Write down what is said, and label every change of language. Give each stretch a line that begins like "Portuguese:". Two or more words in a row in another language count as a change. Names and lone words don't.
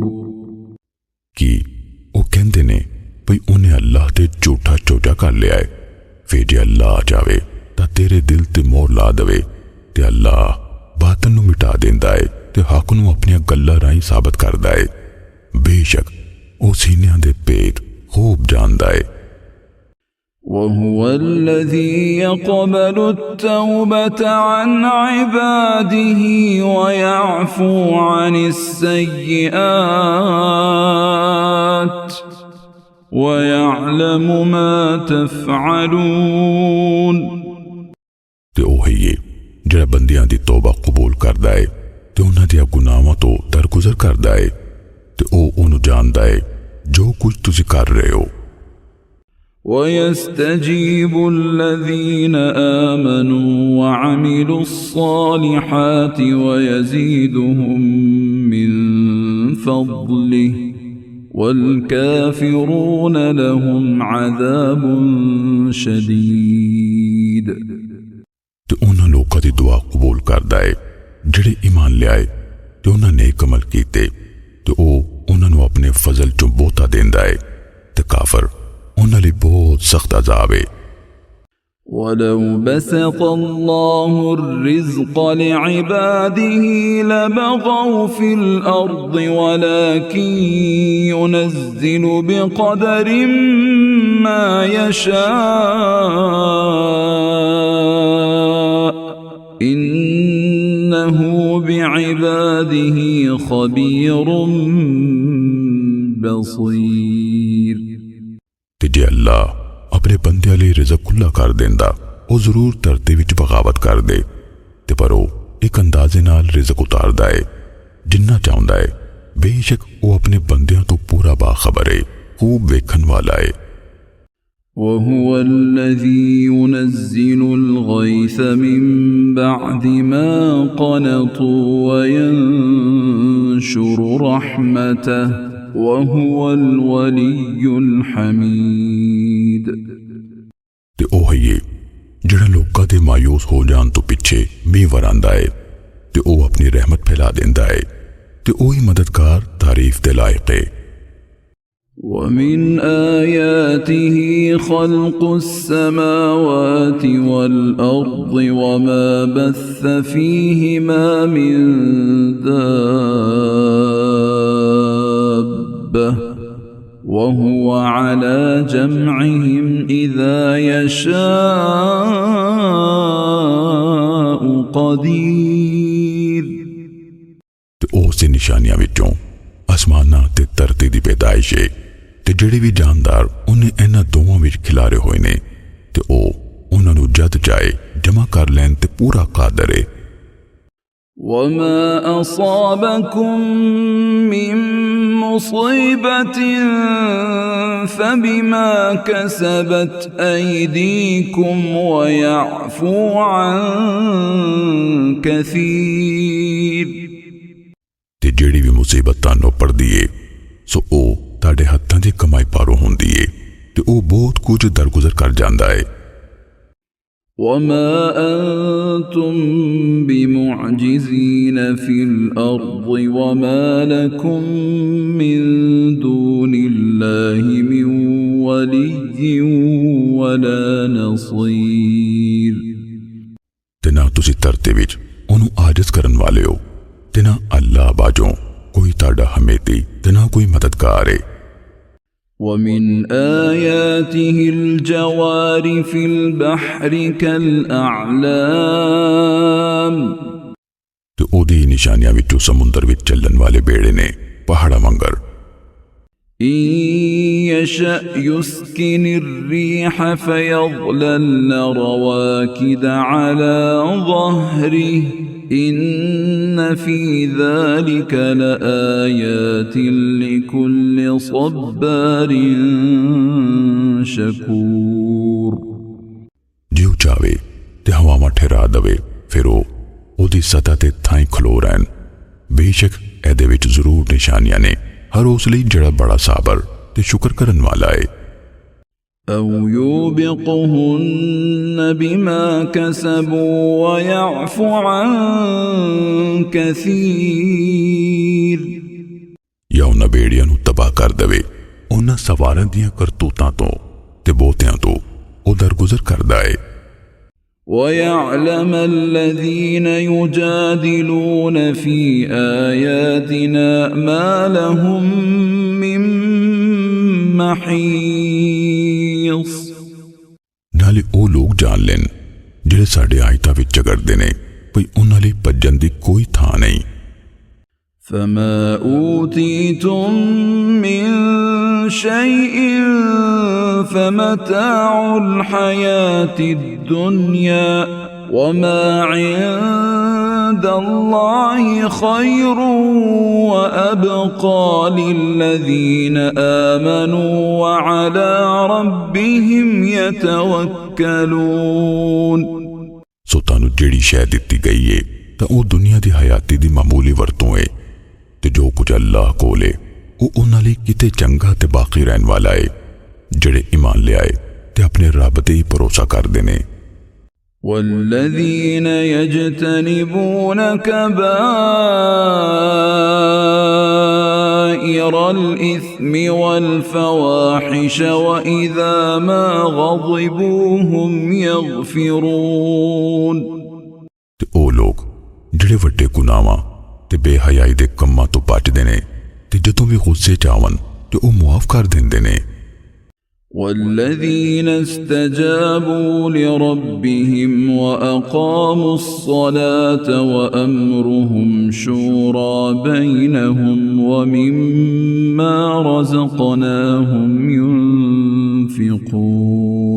Punjabi: ਕੀ ਉਹ ਕਹਿੰਦੇ ਨੇ ਭਈ ਉਹਨੇ ਅੱਲਾਹ ਤੇ ਝੂਠਾ ਚੋਚਾ ਕਰ ਲਿਆ ਹੈ ਫਿਰ ਜੇ ਅੱਲਾਹ ਚਾਵੇ ਤਾਂ ਤੇਰੇ ਦਿਲ ਤੇ ਮੋਹਰ ਲਾ ਦੇਵੇ ਤੇ ਅੱਲਾਹ ਬਾਤਨ ਨੂੰ ਮਿਟਾ ਦਿੰਦਾ ਹੈ ਤੇ ਹੱਕ ਨੂੰ ਆਪਣੀਆਂ ਗੱਲਾਂ ਰਾਹੀਂ ਸਾਬਤ ਕਰਦਾ ਹੈ ਬੇਸ਼ੱਕ ਉਹ ਸੀਨਿਆਂ ਦੇ ਪੇਟ ਖੂਬ ਜਾਣਦਾ ਹੈ
Arabic: وهو الذي يقبل التوبة عن عباده ويعفو عن السيئات ويعلم ما تفعلون
Punjabi: ਤੇ ਉਹ ਹੀ ਹੈ ਜਿਹੜਾ ਬੰਦਿਆਂ ਦੀ ਤੌਬਾ ਕਬੂਲ ਕਰਦਾ ਹੈ ਤੇ ਉਹਨਾਂ ਦੀਆਂ ਗੁਨਾਹਾਂ ਤੋਂ ਦਰਗੁਜ਼ਰ ਕਰਦਾ ਹੈ ਤੇ ਉਹ ਉਹਨੂੰ ਜਾਣਦਾ ਹੈ ਜੋ ਕੁਝ ਤੁਸੀਂ ਕਰ ਰਹੇ ਹੋ
Arabic: ويستجيب الذين آمنوا وعملوا الصالحات ويزيدهم من فضله والكافرون لهم عذاب شديد
Punjabi: ਤੇ ਉਹਨਾਂ ਲੋਕਾਂ ਦੀ ਦੁਆ ਕਬੂਲ ਕਰਦਾ ਹੈ ਜਿਹੜੇ ਈਮਾਨ ਲਿਆਏ ਤੇ ਉਹਨਾਂ ਨੇ ਅਮਲ ਕੀਤੇ ਤੇ ਉਹ ਉਹਨਾਂ ਨੂੰ ਆਪਣੇ ਫਜ਼ਲ ਚੋਂ ਬਹੁਤਾ ਦਿੰਦਾ ਹੈ ਤੇ ਕਾਫਰ ਉਹਨਾਂ ਲਈ ਬਹੁਤ ਸਖਤ ਅਜ਼ਾਬ ਹੈ
Arabic: ولو بسط الله الرزق لعباده لبغوا في الأرض ولكن ينزل بقدر ما يشاء إنه بعباده خبير بصير
Punjabi: ਤੇ ਜੇ ਅੱਲਾਹ ਆਪਣੇ ਬੰਦਿਆਂ ਲਈ ਰਿਜ਼ਕ ਖੁੱਲਾ ਕਰ ਦਿੰਦਾ ਉਹ ਜ਼ਰੂਰ ਧਰਤੀ ਵਿੱਚ ਬਗਾਵਤ ਕਰਦੇ ਤੇ ਪਰ ਉਹ ਇੱਕ ਅੰਦਾਜ਼ੇ ਨਾਲ ਰਿਜ਼ਕ ਉਤਾਰਦਾ ਹੈ ਜਿੰਨਾ ਚਾਹੁੰਦਾ ਹੈ ਬੇਸ਼ੱਕ ਉਹ ਆਪਣੇ ਬੰਦਿਆਂ ਤੋਂ ਪੂਰਾ ਬਾਖਬਰ ਹੈ ਖੂਬ ਵੇਖਣ ਵਾਲਾ ਹੈ
Arabic: وهو الذي ينزل الغيث من بعد ما قنطوا وينشر رحمته وهو الولي الحميد
Punjabi: ਤੇ ਉਹ ਹੀ ਹੈ ਜਿਹੜਾ ਲੋਕਾਂ ਦੇ ਮਾਯੂਸ ਹੋ ਜਾਣ ਤੋਂ ਪਿੱਛੇ ਮੀਂਹ ਵਰਾਂਦਾ ਹੈ ਤੇ ਉਹ ਆਪਣੀ ਰਹਿਮਤ ਫੈਲਾ ਦਿੰਦਾ ਹੈ ਤੇ ਉਹ ਹੀ ਮਦਦਗਾਰ ਤਾਰੀਫ ਦੇ ਲਾਇਕ ਹੈ
Arabic: ومن آياته خلق السماوات والأرض وما بث فيهما من دابة وهو على جمعهم إذا يشاء قدير
Punjabi: ਤੇ ਉਸ ਦੀ ਨਿਸ਼ਾਨੀਆਂ ਵਿੱਚੋਂ ਅਸਮਾਨਾਂ ਤੇ ਧਰਤੀ ਦੀ ਪੈਦਾਇਸ਼ ਹੈ ਤੇ ਜਿਹੜੇ ਵੀ ਜਾਨਦਾਰ ਉਹਨੇ ਇਹਨਾਂ ਦੋਵਾਂ ਵਿੱਚ ਖਿਲਾਰੇ ਹੋਏ ਨੇ ਤੇ ਉਹ ਉਹਨਾਂ ਨੂੰ ਜਦ ਚਾਹੇ ਜਮ੍ਹਾਂ ਕਰ ਲੈਣ ਤੇ ਪੂਰਾ ਕਾਦਰ ਹੈ।
Arabic: وما أصابكم من مصيبة فبما كسبت أيديكم ويعفو عن كثير
Punjabi: ਤੇ ਜਿਹੜੀ ਵੀ ਮੁਸੀਬਤ ਤੁਹਾਨੂੰ ਪੜਦੀ ਏ ਸੋ ਉਹ ਤੁਹਾਡੇ ਹੱਥਾਂ ਦੀ ਕਮਾਈ ਪਾਰੋਂ ਹੁੰਦੀ ਏ ਤੇ ਉਹ ਬਹੁਤ ਕੁਝ ਦਰਗੁਜ਼ਰ ਕਰ ਜਾਂਦਾ ਏ।
Arabic: وما أنتم بمعجزين في الأرض وما لكم من دون الله من ولي ولا نصير
Punjabi: ਤੇ ਨਾ ਤੁਸੀਂ ਧਰਤੀ ਵਿੱਚ ਉਹਨੂੰ ਆਜਜ਼ ਕਰਨ ਵਾਲੇ ਹੋ ਤੇ ਨਾ ਅੱਲਾਹ ਬਾਝੋਂ ਕੋਈ ਤੁਹਾਡਾ ਹਮੇਤੀ ਤੇ ਨਾ ਕੋਈ ਮਦਦਗਾਰ ਏ।
Arabic: ومن آياته الجوار في البحر كالأعلام
Punjabi: ਤੇ ਉਹਦੀ ਨਿਸ਼ਾਨੀਆਂ ਵਿੱਚੋਂ ਸਮੁੰਦਰ ਵਿੱਚ ਚੱਲਣ ਵਾਲੇ ਬੇੜੇ ਨੇ ਪਹਾੜਾਂ ਵਾਂਗਰ।
Arabic: إن يشأ يسكن الريح فيظللن رواكد على ظهره إن في ذلك لآيات لكل صبار شكور
Punjabi: ਜਿਉ ਚਾਵੇ ਤੇ ਹਵਾਵਾਂ ਠਹਿਰਾ ਦਵੇ ਫਿਰ ਉਹ ਉਹਦੀ ਸਤਹ ਤੇ ਥਾਂ ਖਲੋ ਰਹਿਣ। ਬੇਸ਼ੱਕ ਇਹਦੇ ਵਿੱਚ ਜ਼ਰੂਰ ਨਿਸ਼ਾਨੀਆਂ ਨੇ ਹਰ ਉਸ ਲਈ ਜਿਹੜਾ ਬੜਾ ਸਾਬਰ ਤੇ ਸ਼ੁਕਰ ਕਰਨ ਵਾਲਾ ਹੈ।
Arabic: أو يوبقهن بما كسبوا ويعفو عن كثير
Punjabi: ਜਾਂ ਉਹਨਾਂ ਬੇੜੀਆਂ ਨੂੰ ਤਬਾਹ ਕਰ ਦੇਵੇ ਉਹਨਾਂ ਸਵਾਰਾਂ ਦੀਆਂ ਕਰਤੂਤਾਂ ਤੋਂ ਤੇ ਬਹੁਤਿਆਂ ਤੋਂ ਉਹ ਦਰਗੁਜ਼ਰ ਕਰਦਾ ਹੈ।
Arabic: ويعلم الذين يجادلون في آياتنا ما لهم من محيص
Punjabi: ਨਾਲੇ ਉਹ ਲੋਕ ਜਾਣ ਲੈਣ ਜਿਹੜੇ ਸਾਡੇ ਆਇਤਾਂ ਵਿੱਚ ਝਗੜਦੇ ਨੇ ਭਈ ਉਹਨਾਂ ਲਈ ਭੱਜਣ ਦੀ ਕੋਈ ਥਾਂ ਨਹੀਂ।
Arabic: فما أوتيتم من شيء فمتاع الحياة الدنيا وما عند الله خير وأبقى للذين آمنوا وعلى ربهم يتوكلون
Punjabi: ਸੋ ਤੁਹਾਨੂੰ ਜਿਹੜੀ ਸ਼ੈ ਦਿੱਤੀ ਗਈ ਏ ਤਾਂ ਉਹ ਦੁਨੀਆ ਦੀ ਹਯਾਤੀ ਦੀ ਮਾਮੂਲੀ ਵਰਤੋਂ ਏ ਤੇ ਜੋ ਕੁਝ ਅੱਲਾਹ ਕੋਲ ਏ ਉਹ ਉਹਨਾਂ ਲਈ ਕਿਤੇ ਚੰਗਾ ਤੇ ਬਾਕੀ ਰਹਿਣ ਵਾਲਾ ਏ ਜਿਹੜੇ ਈਮਾਨ ਲਿਆਏ ਤੇ ਆਪਣੇ ਰੱਬ ਤੇ ਹੀ ਭਰੋਸਾ ਕਰਦੇ ਨੇ।
Arabic: والذين يجتنبون كبائر الإثم والفواحش وإذا ما غضبوا هم يغفرون
Punjabi: ਤੇ ਉਹ ਲੋਕ ਜਿਹੜੇ ਵੱਡੇ ਗੁਨਾਹਾਂ ਤੇ ਬੇਹਯਾਈ ਦੇ ਕੰਮਾਂ ਤੋਂ ਬਚਦੇ ਨੇ ਤੇ ਜਦੋਂ ਵੀ ਗੁੱਸੇ ਚ ਆਵਣ ਤੇ ਉਹ ਮੁਆਫ ਕਰ ਦਿੰਦੇ ਨੇ।
Arabic: والذين استجابوا لربهم وأقاموا الصلاة وأمرهم شورى بينهم ومما رزقناهم ينفقون